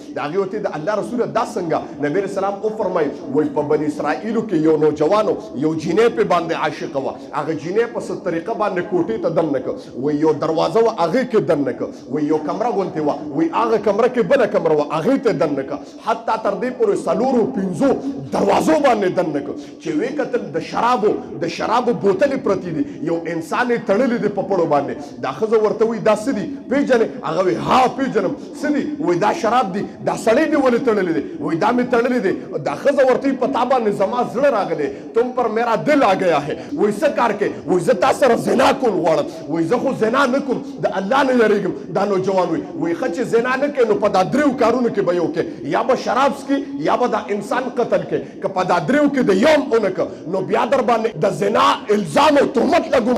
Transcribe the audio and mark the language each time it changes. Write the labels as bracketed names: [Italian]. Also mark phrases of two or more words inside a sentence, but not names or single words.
[Pashto] د هغې ورته د الله رسوله دا څنګه؟ نبی علیه السلام وفرمایي وایي په بني اسرائیلو کې یو نوجوانو یو جینۍ پې باندې عاشقه وه، هغه جینۍ په څه طریقه باندې کوټې ته دننه کړه، وایي یو دروازه وه هغې کې دننه کړه، وایي یو کمره غونتې وه، وایي هغه کمره کې بله کمره وه هغې ته دننه کړه، حتی تر دې پورې 4-5 دروازو باندې دننه کړه چې ویې کتل د شرابو بوتلې پرتې دي، یو انسان یې تړلی دی په پړو باندې. دا ښځه ورته وایي دا څه دي پېژنې؟ هغه وایي ها پېژنم. څه دي؟ وایي دا شراب دي. دا سړی دې ولې تړلی دی؟ وایي دا مې تړلی دی. دا ښځه ورته وایي په تا باندې زما زړه راغلی، [Urdu] تم پر میرا دل آ گیا ہے. [Pashto] وایي څه کار کوې؟ وایي زه تا سره زنا کول غواړم. وایي زه خو زنا نه کوم، د الله نه یېرېږم. دا نوجوان وایي ښه چې زنا نه کوې نو په دا 3 کارونو کې به یو کوې، یا به شراب څکې، یا به دا انسان قتل کوې. که په دا 3 کې د یو هم ونه کړه نو بیا در باندې د زنا الزام او تهمت لګوم.